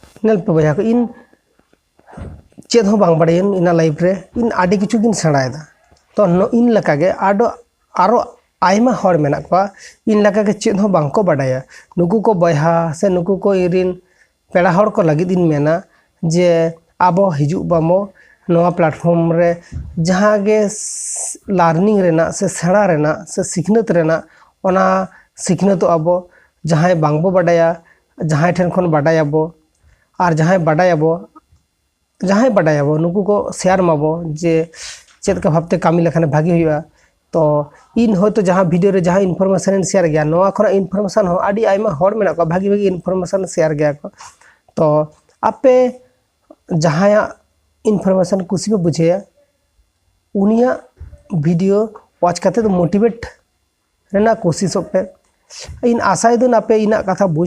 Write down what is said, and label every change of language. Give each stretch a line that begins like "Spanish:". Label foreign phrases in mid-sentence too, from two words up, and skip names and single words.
Santali: नेल पे बया को इन चेद हो बांग बड़ायन इना लाइफ रे इन आडी किछु गिन सेणायदा तो इन लकागे आरो आयमा हर मेना को इन लकागे चेद हो बांग को बड़ाया नुकु को बयहा से नुकु को इरिन पेड़ा हर को लगिद इन मेना जे आबो हिजु बामो नवा प्लेटफॉर्म रे जहाँ गे लार्निंग रेना से सेणा रेना से सिखनत रेना ओना सिखनत आबो जहाँ बांगबो बड़ाया जहाँ ठेन खन बड़ायाबो और जहाँ बड़ायाबो नुकु को शेयर माबो जे चेद का भावते कामी लेखाने भागी हुआ तो इन होतो जहाँ वीडियो रे जहाँ इनफॉरमेशन शेयर गया नवा खना इनफॉरमेशन हो आडी आयमा हर मेना को भागी भागी इनफॉरमेशन शेयर गया को तो आपे जहाँ इनफॉरमेशन
Hindi: कुछ भी
Santali: बुझे उनिया
English: video watch
Santali: करते तो मोटिवेट रहना कोशिश पे इन आशा दिन आपे इना कथा बुझ